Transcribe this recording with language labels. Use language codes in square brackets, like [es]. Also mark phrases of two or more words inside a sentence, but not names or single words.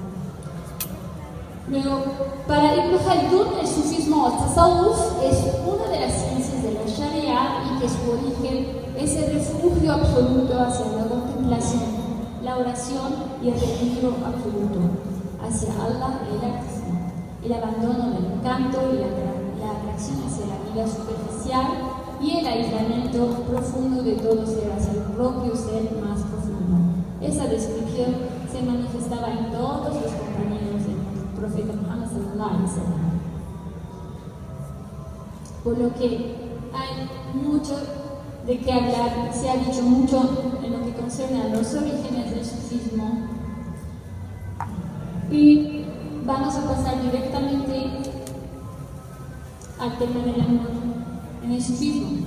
[es] Luego, para Ibn Khaldun, el sufismo o tasawwuf es una de las ciencias de la Sharia y que su origen es el refugio absoluto hacia la contemplación, la oración y el retiro absoluto hacia Allah y el artista, el abandono del encanto y la atracción hacia la vida superficial y el aislamiento profundo de todo ser hacia el propio ser más profundo. Esa descripción se manifestaba en todos los compañeros del profeta Muhammad [ar] صلى الله عليه وسلم. [es] Por lo que hay mucho de qué hablar, se ha dicho mucho en lo que concierne a los orígenes del sufismo, y vamos a pasar directamente al tema del amor en el sufismo.